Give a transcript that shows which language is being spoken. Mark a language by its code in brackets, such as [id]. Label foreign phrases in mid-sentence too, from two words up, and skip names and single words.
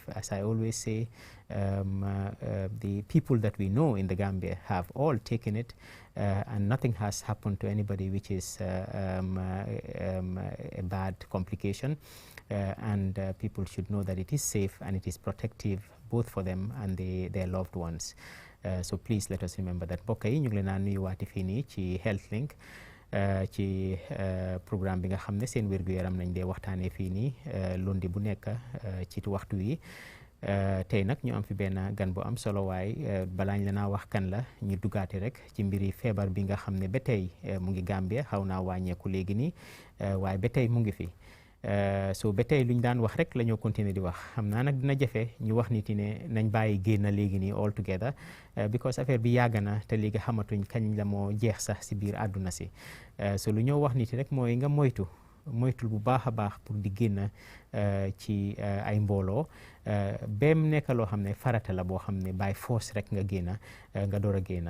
[en] As I always say, the people that we know in the Gambia have all taken it, and nothing has happened to anybody which is a bad complication, and people should know that it is safe and it is protective both for them and their loved ones. So please let us remember that. [wo] Mbokk yi ñu ngi leen a nuyuwaati fii nii ci Healthlink ci programme bi nga xam ne seen wér-gu-yaram nañ dee waxtaanee fii nii lundi bu nekk ci waxtu wi. Tey nag ñu am fi benn gan bu am solo, waaye balaañ la naa wax kan la ñu dugaate rek ci mbiri feebar bi nga xam ne ba tey mu ngi Gambia, xaw naa wàññeeku léegi nii, waaye ba tey mu ngi fi. So ba tey lu ñu daan wax rek la ñoo continuer di wax. Xam naa nag dina jafe ñu wax nit ne nañ bàyyi génn léegi nii [en] all together, [wo] because affaire bi yàgg na te léegi xamatuñ kañ la moo jeex sax si biir àdduna si. So lu ñoo wax nit rek mooy nga moytul bu baax a baax pour di génn ci ay mbooloo, bem nekk loo xam ne farata la boo xam ne [en] by force [wo] rek nga génn, nga door a génn.